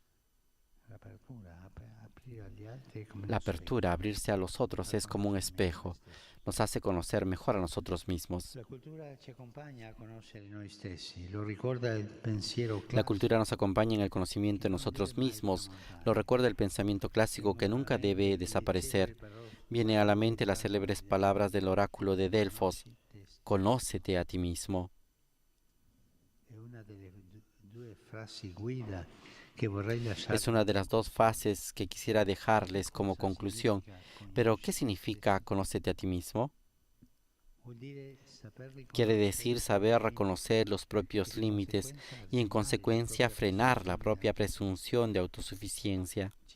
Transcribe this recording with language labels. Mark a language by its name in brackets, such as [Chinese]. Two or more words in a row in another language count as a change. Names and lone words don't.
[Spanish] La apertura, abrirse a los otros, es como un espejo. Nos hace conocer mejor a nosotros mismos. [Italian] La cultura ci accompagna a conoscere noi stessi, lo ricorda il pensiero [Spanish] La cultura nos acompaña en el conocimiento de nosotros mismos. Lo recuerda el pensamiento clásico que nunca debe desaparecer. Viene a la mente las célebres palabras del oráculo de Delfos: conócete a ti mismo. [Italian] È una delle due frasi guida che vorrei lasciare. [Spanish] Es una de las dos frases que quisiera dejarles como conclusión. Pero, ¿qué significa conócete a ti mismo? Quiere decir saber reconocer los propios límites y en consecuencia frenar la propia presunción de autosuficiencia.